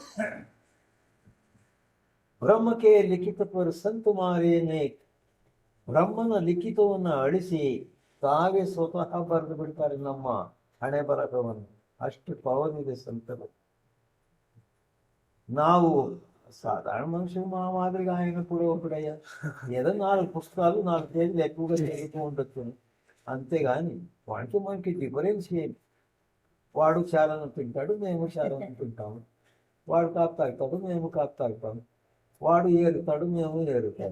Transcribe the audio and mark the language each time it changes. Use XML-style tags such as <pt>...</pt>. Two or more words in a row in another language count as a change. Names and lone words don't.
<kn>ಬ್ರಹ್ಮಕ್ಕೆ ಲಿಖಿತ ಪರ ಸಂತ ಮಾರೇನೆ, ಬ್ರಹ್ಮನ ಲಿಖಿತವನ್ನು ಅಳಿಸಿ ತಾವೇ ಸ್ವತಃ ಬರೆದು ಬಿಡ್ತಾರೆ ನಮ್ಮ ಹಣೆ ಬರಹವನ್ನು. ಅಷ್ಟು ಪವರ್ ಇದೆ ಸಂತರು.</kn> <te>ನಾವು సాధారణ మనుషులు మా మాదిరిగా ఆయన కూడా ఒకడయ్యా, ఏదో 4 పుస్తకాలు 4 పేజీలు ఎక్కువగా చదువుతూ ఉండొచ్చు, అంతేగాని వాడికి మనకి డిఫరెన్స్ ఏంటి? వాడు చాలను తింటాడు, మేము చాలను తింటాము. వాడు కాపు తాగుతాడు, మేము కాపు తాగుతాము. వాడు ఏరుతాడు, మేము ఏరుతాము.</te>